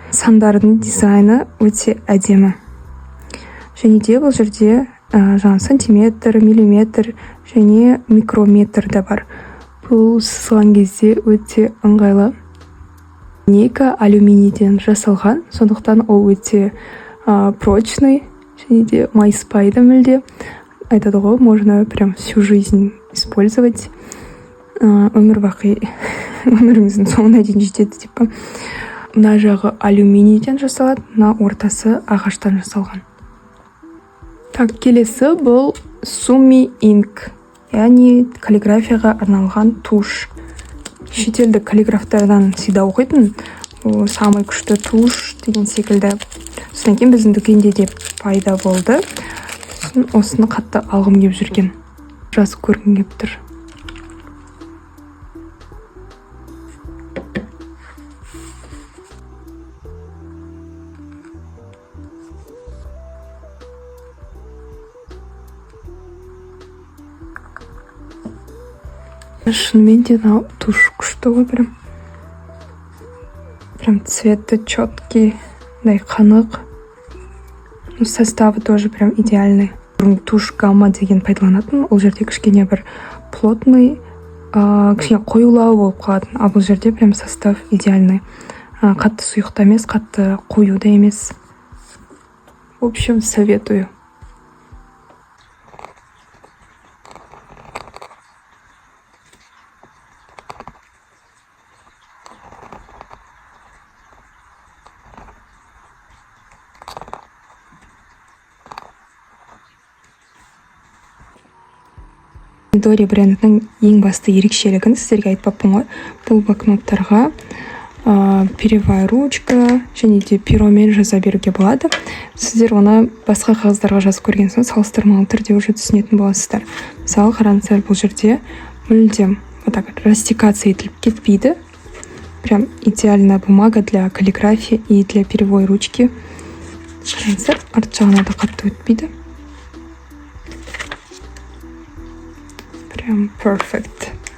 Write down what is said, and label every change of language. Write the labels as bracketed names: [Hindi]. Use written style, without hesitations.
[Kazakh] Сандардың дизайны өте әдемі. Және де бұл жерде жаңа сантиметр, миллиметр және микрометр да бар. Бұл сызған кезде өте ыңғайлы. Ника алюминийден жасалған, сондықтан ол өте [Russian] прочный, [Kazakh] және де майыспайды мүлде. Айтады ғой, [Russian] можно прям всю жизнь использовать. [Kazakh] Өмір бақи өміріңіздің соңына дейін жетеді деп па. Мына жағы алюминийден жасалады, мына ортасы ағаштан жасалған. Так, келесі бұл Sumi Ink, яғни каллиграфияға арналған туш. Шетелдік каллиграфтардан сида оқитын, самый күшті туш деген секілді. Содан кейін біздің дүкенде де пайда болды. Осыны қатты алғым келіп жүрген. Жазып көргім келіп тұр. Шынымен де туш күшті ғой, прям цветі [Russian] четкий, [Kazakh] қанық. [Russian] Составы тоже прям идеальный. [Kazakh] Туш гамма деген пайдаланатын, ол жерде кішкене бір [Russian] плотный, [Kazakh] кішкене қоюлау болып қалатын, а бұл жерде [Russian] прям состав идеальный. [Kazakh] Қатты сұйық емес, қатты қою да емес. [Russian] В общем, советую. [Kazakh] Midori брендінің ең басты ерекшелігін сіздерге айтпаппын ғой. Бұл блокноттарға [Russian] перьевая ручка [Kazakh] және де перомен жаза беруге болады. Сіздер оны басқа қағаздарға жазып көрген соң салыстырмалы түрде [Russian] уже [Kazakh] түсінетін боласыздар. Мысалы, қараңыздар, бұл жерде мүлдем растекация етіліп кетпейді. [Russian] Прям идеальная бумага для каллиграфии и для перьевой ручки. [Kazakh] Қараңыздар, арт жағына да қатты өтпейді. [Russian] Прям [English] perfect.